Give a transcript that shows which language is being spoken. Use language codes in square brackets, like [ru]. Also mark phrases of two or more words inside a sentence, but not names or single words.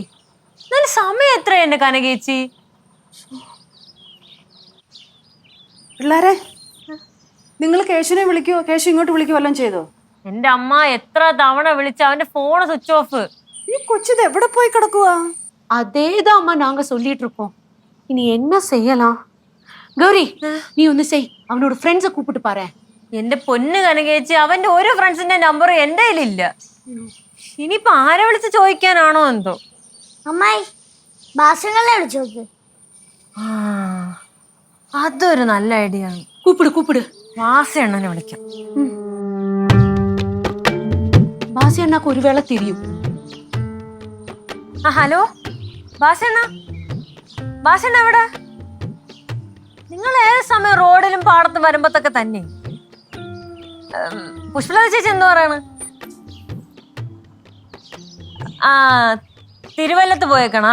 [ml] നല്ല സമയം എത്രയാ എന്റെ കനകേച്ചി. പിള്ളേരെ, നിങ്ങൾ കേശുവിനെ വിളിക്കുവോ? കേശു ഇങ്ങോട്ട് വിളിക്കുവോ വല്ലതും ചെയ്തോ? എന്റെ അമ്മ എത്ര തവണ വിളിച്ച അവന്റെ ഫോൺ [en] switch off. [ml] ഈ കൊച്ചിത് എവിടെ പോയി കിടക്കുവാ? [ta] അതേதான் அம்மா நாங்க சொல்லிட்டு இருக்கோம். இனி என்ன செய்யலாம்? கௌரி, நீ ஒன்னு செய், அவனோட ஃப்ரெண்ட்ஸை கூப்பிட்டு பாரு. [ml] എന്റെ പൊന്ന് കനകേച്ചി, അവന്റെ ഒരു ഫ്രണ്ട്സിന്റെ നമ്പർ എന്റെ കയ്യിലില്ല. ഇനിയിപ്പൊ ആരെ വിളിച്ച് ചോദിക്കാനാണോ എന്തോ. അമ്മായി ഭാഷകളെ വിളിച്ചു നോക്ക്. ആ, അതൊരു നല്ല ഐഡിയ ആണ്. [ta] கூப்பிடு கூப்பிடு. [ml] വാസണ്ണനെ വിളിക്കാം. [ta] பாசி அண்ணாக்கு ஒரு வேளை தெரியும். [ml] ആ ഹലോ ഭാഷണ്ണ, ഭാഷണ്ണ എവിടെ? നിങ്ങൾ ഏത് സമയം റോഡിലും പാടത്തും വരുമ്പത്തൊക്കെ തന്നെ. പുഷ്പലത ചേച്ചി എന്താ പറയാണ്? ആ, തിരുവല്ലത്ത് പോയേക്കണാ.